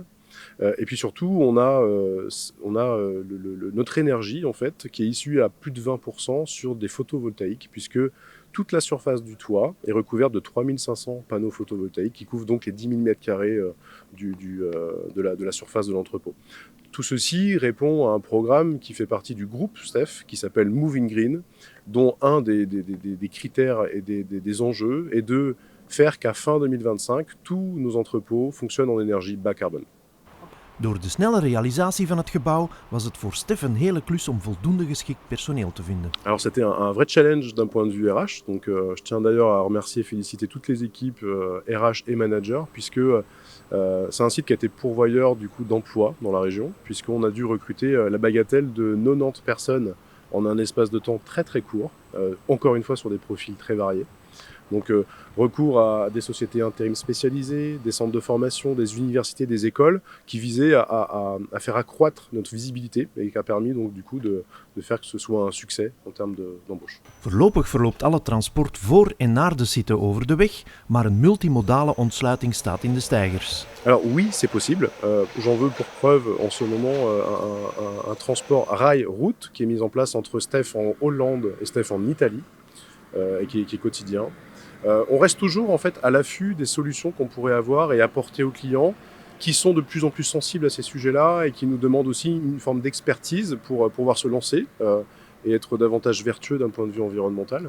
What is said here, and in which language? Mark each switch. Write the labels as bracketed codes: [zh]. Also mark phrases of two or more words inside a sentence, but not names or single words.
[fr] Et puis surtout, on a notre énergie en fait qui est issue à plus de 20% sur des photovoltaïques puisque toute la surface du toit est recouverte de 3500 panneaux photovoltaïques qui couvrent donc les 10 000 m² de la surface de l'entrepôt. Tout ceci répond à un programme qui fait partie du groupe Stef, qui s'appelle Moving Green, dont un des critères et des enjeux est de faire qu'à fin 2025, tous nos entrepôts fonctionnent en énergie bas carbone. [nl] Door de snelle realisatie van het gebouw was het voor Stef een hele klus om voldoende geschikt personeel te vinden. [fr] Alors c'était un vrai challenge d'un point de vue RH, donc je tiens d'ailleurs à remercier et féliciter toutes les équipes RH et managers, puisque c'est un site qui a été pourvoyeur du coup d'emploi dans la région, puisqu'on a dû recruter la bagatelle de 90 personnes en un espace de temps très très court, encore une fois sur des profils très variés. Donc recours à des sociétés intérim spécialisées, des centres de formation, des universités, des écoles, qui visaient à faire accroître notre visibilité et qui a permis donc du coup de faire que ce soit un succès en termes d'embauche. [nl] Voorlopig verloopt alle transport voor en naar de site over de weg, maar een multimodale ontsluiting staat in de steigers. [fr] Alors oui, c'est possible. J'en veux pour preuve en ce moment un transport rail-route qui est mis en place entre Stef en Hollande et Stef en Italie, et qui est quotidien. On reste toujours en fait à l'affût des solutions qu'on pourrait avoir et apporter aux clients qui sont de plus en plus sensibles à ces sujets-là et qui nous demandent aussi une forme d'expertise pour pouvoir se lancer et être davantage vertueux d'un point de vue environnemental.